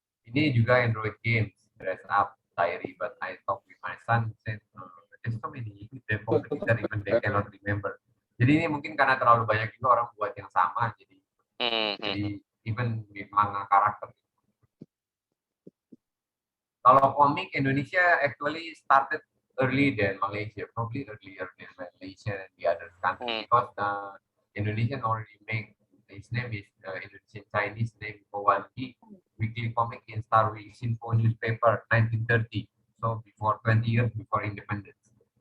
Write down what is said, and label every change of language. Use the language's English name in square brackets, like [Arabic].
[Indonesian] Ini juga [English] Android games, Dress Up, Diary, but I talk with my son, said, there's so many companies that even they cannot remember. [Indonesian] Jadi ini mungkin karena terlalu banyak juga orang buat yang sama, jadi [English] even with [Indonesian] manga karakter. Kalau komik Indonesia [English] actually started early than Malaysia, probably earlier than Malaysia and the other countries, because Indonesian already make, his name is Indonesian Chinese name Kowangi, weekly comic in Star Sinpo newspaper 1930, so before 20 years before independence.